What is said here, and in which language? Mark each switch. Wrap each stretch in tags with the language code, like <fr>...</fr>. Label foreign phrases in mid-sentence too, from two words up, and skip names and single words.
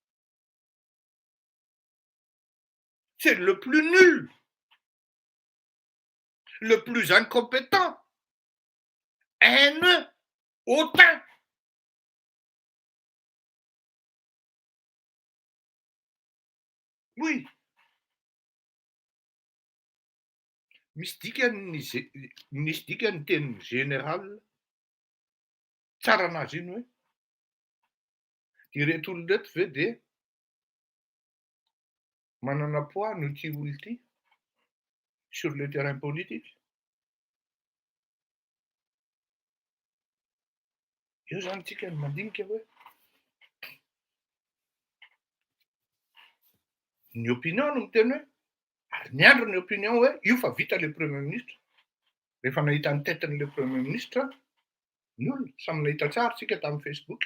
<fr>C'est le plus nul, le plus incompétent, haineux, hautain. Oui.</fr> <mg>Misy dikany teny général tsara anazy iny hoe ireto olona reto ve de manana poids no ty olo ty</mg> <fr>sur le terrain politique.</fr> <mg>Io zany tsika ny mandinika hoe ny opinion no miteny hoe ary ny andro ny opinion hoe io fa vita</mg> <fr>le premier ministre.</fr> <mg>Rehefa nahita ny tetin'</mg> <fr>le premier ministre</fr> <mg>ny olona samy nahita tsara tsika tamin'ny Facebook.</mg>